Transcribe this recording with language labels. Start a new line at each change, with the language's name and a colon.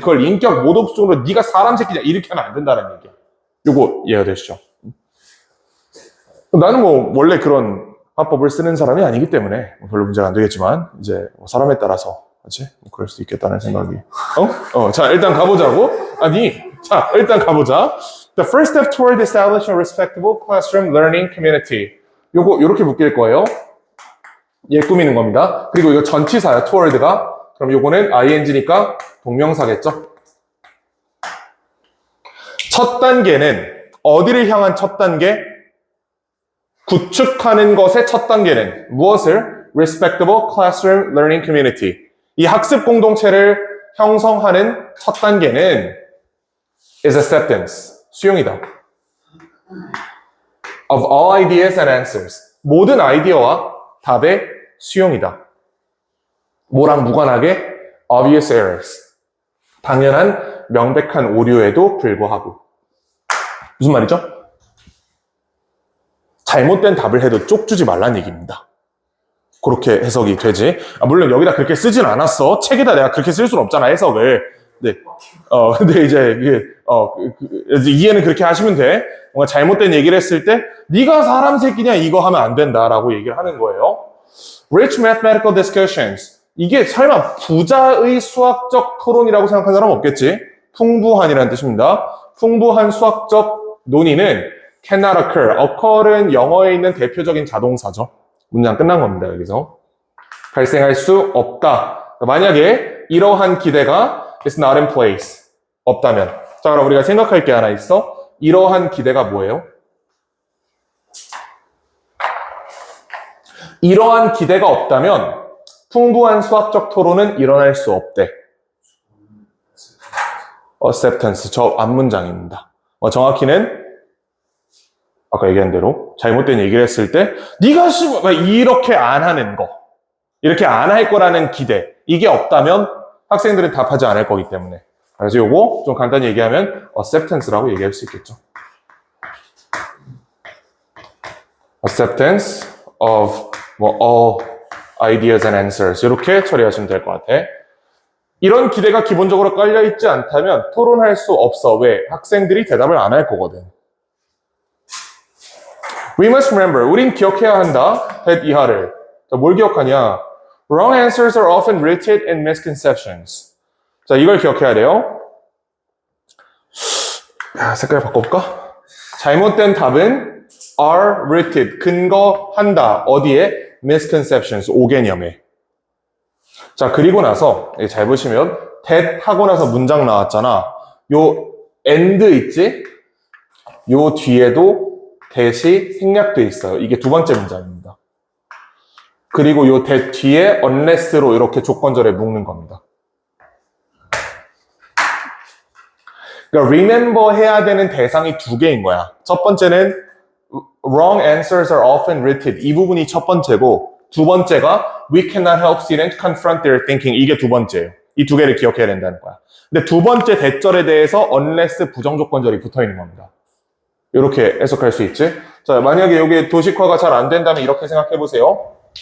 Korean: 그걸 인격 모독적으로 네가 사람 새끼냐 이렇게 하면 안 된다는 얘기야. 요거 이해가 되시죠? 나는 뭐 원래 그런 화법을 쓰는 사람이 아니기 때문에 별로 문제가 안 되겠지만 이제 사람에 따라서 그렇지? 그럴 수도 있겠다는 생각이. 자, 일단 가보자고. 자, 일단 가보자.
English: The first step toward establishing a respectable classroom learning community.
Korean: 요렇게 묶일 거예요. 얘 꾸미는 겁니다. 그리고 이거 전치사야, toward가. 그럼 요거는 ing니까 동명사겠죠? 첫 단계는 어디를 향한 첫 단계? 구축하는 것의 첫 단계는 무엇을?
English: Respectable classroom learning community.
Korean: 이 학습 공동체를 형성하는 첫 단계는
English: is acceptance.
Korean: 수용이다.
English: Of all ideas and answers.
Korean: 모든 아이디어와 답의 수용이다. 뭐랑 무관하게?
English: obvious errors.
Korean: 당연한 명백한 오류에도 불구하고. 무슨 말이죠? 잘못된 답을 해도 쪽 주지 말란 얘기입니다. 그렇게 해석이 되지. 물론 여기다 그렇게 쓰진 않았어. 책에다 내가 그렇게 쓸 수는 없잖아, 해석을. 네. 근데 이제 이해는 그렇게 하시면 돼. 뭔가 잘못된 얘기를 했을 때 네가 사람 새끼냐 이거 하면 안 된다라고 얘기를 하는 거예요.
English: Rich mathematical discussions.
Korean: 이게 설마 부자의 수학적 토론이라고 생각하는 사람 없겠지? 풍부한이라는 뜻입니다. 풍부한 수학적 논의는
English: cannot occur.
Korean: occur은 영어에 있는 대표적인 자동사죠. 문장 끝난 겁니다, 여기서. 발생할 수 없다. 만약에 이러한 기대가
English: is not in place.
Korean: 없다면. 자, 그럼 우리가 생각할 게 하나 있어. 이러한 기대가 뭐예요? 이러한 기대가 없다면 풍부한 수학적 토론은 일어날 수 없대. acceptance. 저 앞문장입니다. 정확히는 아까 얘기한 대로 잘못된 얘기를 했을 때 네가 이렇게 안 하는 거, 이렇게 안 할 거라는 기대, 이게 없다면 학생들은 답하지 않을 거기 때문에. 그래서 요거 좀 간단히 얘기하면 acceptance라고 얘기할 수 있겠죠.
English: acceptance of all ideas and answers.
Korean: 이렇게 처리하시면 될 것 같아. 이런 기대가 기본적으로 깔려있지 않다면 토론할 수 없어. 왜? 학생들이 대답을 안 할 거거든.
English: We must remember.
Korean: 우린 기억해야 한다. 이하를. 자, 뭘 기억하냐?
English: Wrong answers are often rooted in misconceptions.
Korean: 자, 이걸 기억해야 돼요. 색깔 바꿔볼까? 잘못된 답은
English: are rooted.
Korean: 근거한다. 어디에? misconceptions. 오개념에. 자, 그리고 나서 잘 보시면 that 하고 나서 문장 나왔잖아. 요 and 있지? 요 뒤에도 that이 생략돼 있어요. 이게 두 번째 문장입니다. 그리고 요 that 뒤에 unless로 이렇게 조건절에 묶는 겁니다. 그러니까 remember 해야 되는 대상이 두 개인 거야. 첫 번째는
English: wrong answers are often rooted.
Korean: 이 부분이 첫 번째고, 두 번째가
English: we cannot help students confront their thinking.
Korean: 이게 두 번째예요. 이 두 개를 기억해야 된다는 거야. 근데 두 번째 대절에 대해서 unless 부정조건절이 붙어 있는 겁니다. 이렇게 해석할 수 있지. 자, 만약에 이게 도식화가 잘 안 된다면 이렇게 생각해 보세요.